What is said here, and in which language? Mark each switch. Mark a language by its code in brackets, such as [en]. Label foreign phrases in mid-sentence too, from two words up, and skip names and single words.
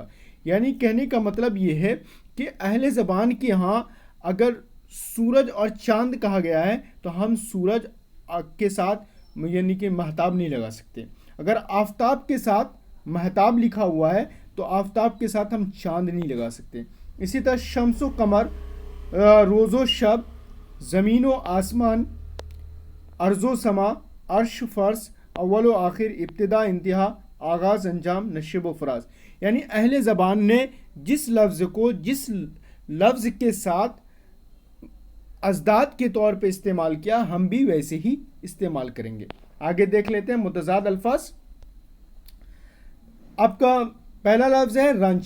[ur] یعنی کہنے کا مطلب یہ ہے کہ اہل زبان کے ہاں اگر سورج اور چاند کہا گیا ہے تو ہم سورج کے ساتھ یعنی کہ مہتاب نہیں لگا سکتے۔ اگر آفتاب کے ساتھ مہتاب لکھا ہوا ہے تو آفتاب کے ساتھ ہم چاند نہیں لگا سکتے۔ اسی طرح شمس و قمر، روز و شب، زمین و آسمان، ارض و سما، عرش فرش، اول و آخر، ابتدا انتہا، آغاز انجام، نشیب و فراز۔ یعنی اہل زبان نے جس لفظ کو جس لفظ کے ساتھ ازداد کے طور پہ استعمال کیا، ہم بھی ویسے ہی استعمال کریں گے۔ آگے دیکھ لیتے ہیں متضاد الفاظ۔ آپ کا پہلا لفظ ہے رنج۔